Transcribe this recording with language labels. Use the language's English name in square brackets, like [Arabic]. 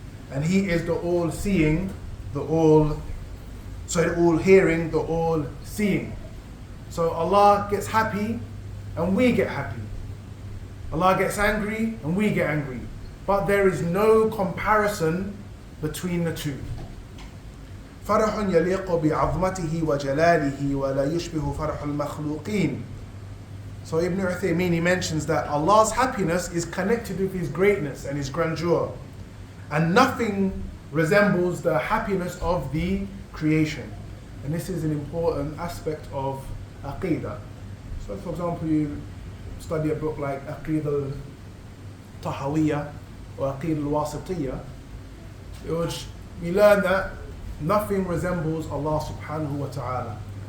[English] And He is the all-seeing, the all-hearing, the all-seeing. So Allah gets happy, and we get happy. Allah gets angry and we get angry. But there is no comparison between the two. [Arabic] فرح يليق بعظمته وجلاله ولا يشبه فرح المخلوقين. [English] So Ibn Uthaymeen, he mentions that Allah's happiness is connected with His greatness and His grandeur. And nothing resembles the happiness of the creation. And this is an important aspect of Aqidah. So for example, you study a book like Aqid al-Tahawiyya or Aqid al-Wasitiyya, we learn that nothing resembles Allah subhanahu wa ta'ala.